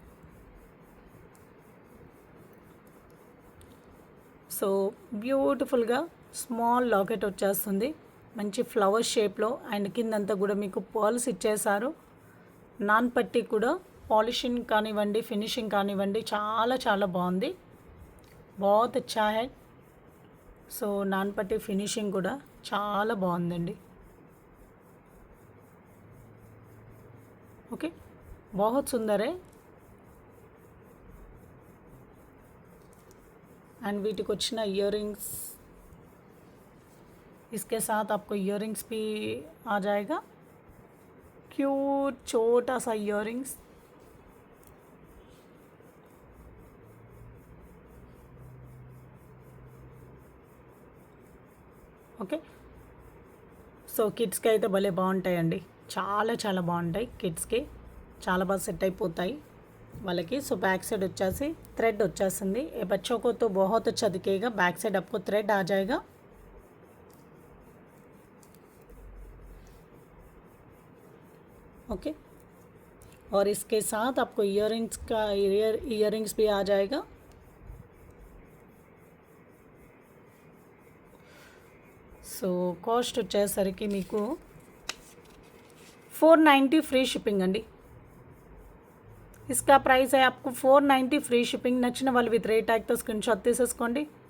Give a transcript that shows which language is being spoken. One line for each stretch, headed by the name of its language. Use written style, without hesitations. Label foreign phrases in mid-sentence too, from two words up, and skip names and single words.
Telugu: సో
English: beautifulga small locket
Telugu: వచ్చేస్తుంది, మంచి
English: flower shapelo.
Telugu: అండ్ కిందంతా కూడా మీకు పర్ల్స్ ఇచ్చేసారు. నాన్ పట్టి కూడా పాలిషింగ్ కానివ్వండి, ఫినిషింగ్ కానివ్వండి, చాలా చాలా బాగుంది.
Hindi: बात अच्छा है.
Telugu: సో నాన్ పట్టి ఫినిషింగ్ కూడా చాలా బాగుందండి. ఓకే,
Hindi: बहुत सुंदर है.
Telugu: एंड वीटिకి వచ్చిన
English: ear rings,
Hindi: इसके साथ आपको
English: ear rings
Hindi: भी आ जाएगा. क्यूट छोटा सा
English: ear rings.
Telugu: ఓకే, సో కిడ్స్కి అయితే భలే బాగుంటాయండి. చాలా చాలా బాగుంటాయి. కిడ్స్కి చాలా బాగా సెట్ అయిపోతాయి వాళ్ళకి. సో
English: back side
Telugu: వచ్చేసి थ्रेड వచ్చేసింది.
Hindi: ये बच्चों को तो बहुत अच्छा दिखेगा.
English: back side
Hindi: आपको थ्रेड आ जाएगा. ओके, और इसके साथ आपको इयररिंग्स का इयररिंग्स भी आ जाएगा.
Telugu: సో కాస్ట్ వచ్చేసరికి మీకు 490
English: free shipping
Telugu: అండి.
Hindi: इसका प्राइस है आपको 490
English: free shipping.
Telugu: నచ్చిన వాళ్ళు
English: with rate tagto screen shot
Telugu: తీసేసుకోండి.